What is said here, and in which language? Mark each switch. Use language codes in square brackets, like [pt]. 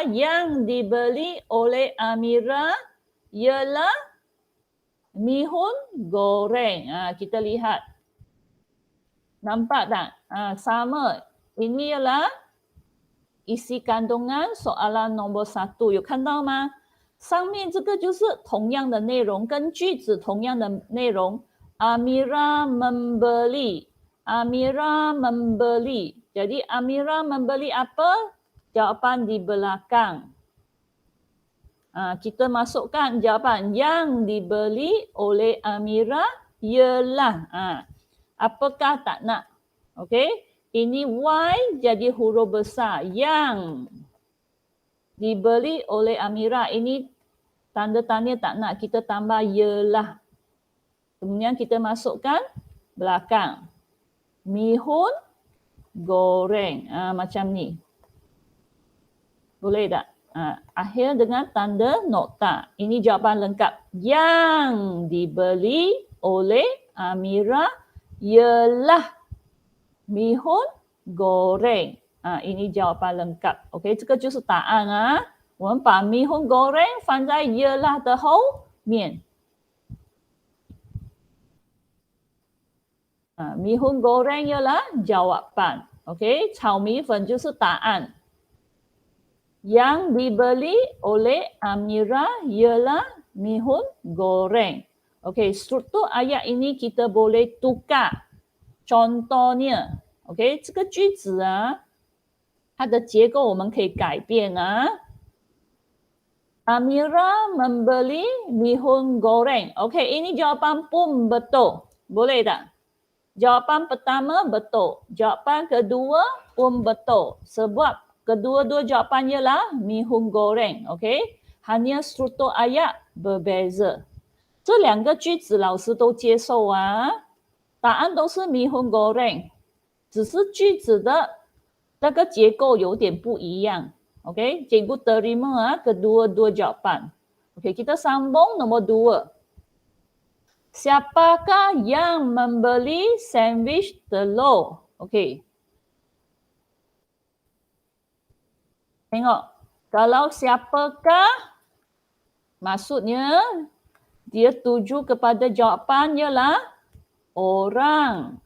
[ms] Yang dibeli oleh Amira ialah mihun goreng. Kita lihat. Nampak tak? Sama. Ini ialah isi kandungan soalan nombor 1. [zh] 有看到吗？上面这个就是同样的内容，跟句子同样的内容。 [ms] Amira membeli. Amira membeli. Jadi Amira membeli apa? Jawapan di belakang. Kita masukkan jawapan yang dibeli oleh Amira ialah. Apakah tak nak? Okey. Ini Y jadi huruf besar. Yang dibeli oleh Amira. Ini tanda tanya tak nak. Kita tambah ialah. Kemudian kita masukkan belakang. Mihun goreng. Macam ni. Boleh tak? Akhir dengan tanda nokta. Ini jawapan lengkap. Yang dibeli oleh Amira ialah mihun goreng. Ini jawapan lengkap. OK， [zh] 这个就是答案啊。我们把米粉 goreng 放在ialah 的后面。 [ms] 米粉 goreng ialah jawapan. [zh] OK， 炒米粉就是答案。 [ms] Yang dibeli oleh Amira ialah mihun goreng. OK， struktur ayat ini kita boleh tukar. [zh] Contohnya, OK， 这个句子啊，它的结构我们可以改变啊。 [ms] Amira membeli mihun goreng. OK， ini jawapan pun betul. Boleh tak? Jawapan pertama betul. Jawapan kedua pun betul. Sebab kedua-dua jawapan ialah mihun goreng. OK， hanya struktur ayat berbeza. [zh] 这两个句子老师都接受啊。答案都是米粉 goreng， 只是句子的那个结构有点不一样。 [ms] OK， cikgu terima kedua-dua jawapan. OK， kita sambung nombor 2. Siapakah yang membeli sandwich telur? OK. Tengok, kalau siapakah maksudnya dia tuju kepada jawapan ialah orang.